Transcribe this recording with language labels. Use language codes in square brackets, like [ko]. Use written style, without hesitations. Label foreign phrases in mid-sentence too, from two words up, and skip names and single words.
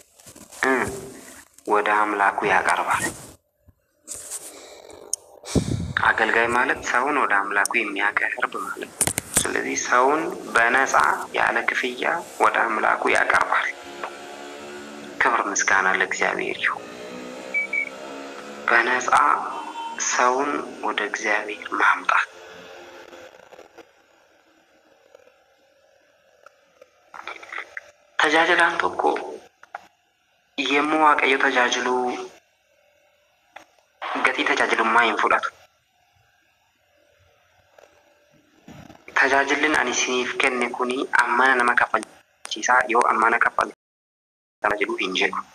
[am] ወደ አምላኩ ያቀርባል። አገልጋይ ማለት ሰውን ወደ አምላኩ የሚያቀርብ ማለት ነው። ስለዚህ ሰውን በነፃ ያለ ክፍያ ወደ አምላኩ ያቀርባል። ክብር ምስጋና ለእግዚአብሔር ይሁን። በነፃ ሰውን ወደ እግዚአብሔር ማምጣት። [om] ተጃጅላን tokko yemmuu waaqayyo tajaajilu gatii tajaajilummaa hin fudhatu. Tajaajilli ani isiniif kenne kuni ammana nama kaffalchiisaa yoo ammana kaffaltama jedhu hin jedhu.